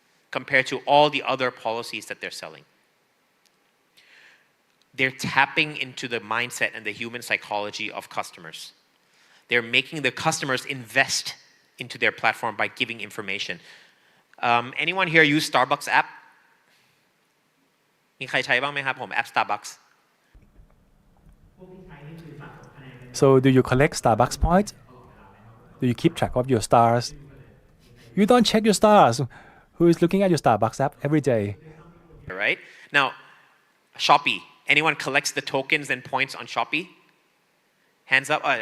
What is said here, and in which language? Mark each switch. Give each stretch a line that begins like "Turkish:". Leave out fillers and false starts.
English: compared to all the other policies that they're selling. They're tapping into the mindset and the human psychology of customers. They're making the customers invest into their platform by giving information. Anyone here use Starbucks app?
Thai: มีใครใช้บ้างไหมครับผมแอป Starbucks
English: So do you collect Starbucks points? Do you keep track of your stars? You don't check your stars. Who is looking at your Starbucks app every day? right? Now, Shopee. Anyone collects the tokens and points on Shopee? Hands up.